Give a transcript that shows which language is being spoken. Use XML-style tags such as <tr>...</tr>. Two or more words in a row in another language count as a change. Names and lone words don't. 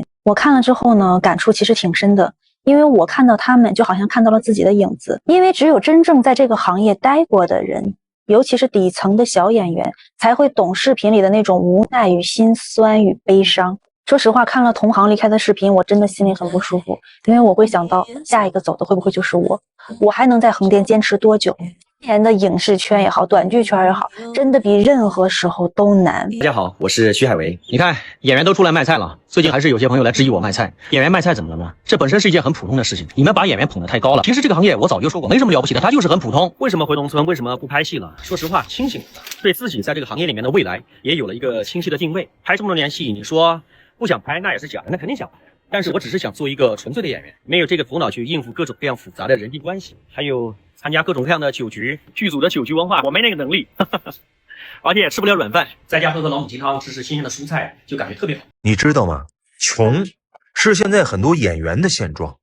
<zh>我看了之後呢，感觸其實挺深的，因為我看到他們就好像看到了自己的影子。因為只有真正在这個行業待過的人，尤其是底層的小演員，才會懂視頻裡的那種無奈與心酸與悲傷。說實話，看了同行離開的視頻，我真的心裡很不舒服，因為我會想到下一個走的會不會就是我？我還能在橫店堅持多久？今年的影視圈也好，短劇圈也好，真的比任何時候都難。大家好，我是徐海維。你看，演员都出來賣菜了，最近還是有些朋友來質疑我賣菜。演員賣菜怎麼了呢？這本身是一件很普通的事情，你們把演员捧得太高了。其實這個行業我早就說過，沒什麼了不起的，它就是很普通。為什麼回農村？為什麼不拍戲了？說實話，清醒了，對自己在這個行業裡面的未來也有了一個清晰的定位。拍這麼多年戲，你說不想拍那也是假的，那肯定想拍。但是我只是想做一個純粹的演员，沒有這個頭腦去應付各種各樣複雜的人際關係，還有參加各種各样的酒局，劇組的酒局文化我沒那個能力，而且也吃不了軟飯，在家喝喝老母雞湯，吃吃新鮮的蔬菜，就感覺特別好。你知道嗎？窮是現在很多演員的现狀。</zh>